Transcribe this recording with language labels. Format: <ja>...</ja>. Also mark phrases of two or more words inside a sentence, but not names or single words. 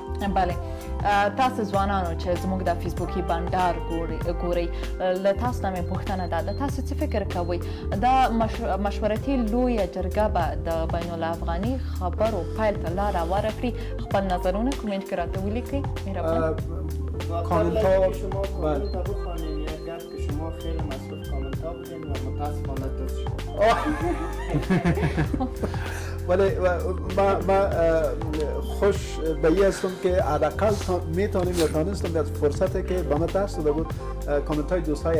<ps>بله تاسو ځوانانو چې زموږ د فیسبوکي بنډار ګورئ له تاسو نه مې پوښتنه ده د تاسو څه فکر کوئ دا مشورتي لویه جرګه به د بین الافغاني خبرو پیل ته لاره ورکړي خپل نظرونه کومنټ کې راته ولیکئ مهربان</ps> <fa>کامنت ها شما کامنت ها بخوانین یا گفت که شما خیلی مصروف کامنت ها بودین و متاسفانه دوست شما ولی ما خوش به این هستم که حداقل میتونیم یا تانستم از فرصتی که به ما دست داده بود کامنت های دوستای</fa>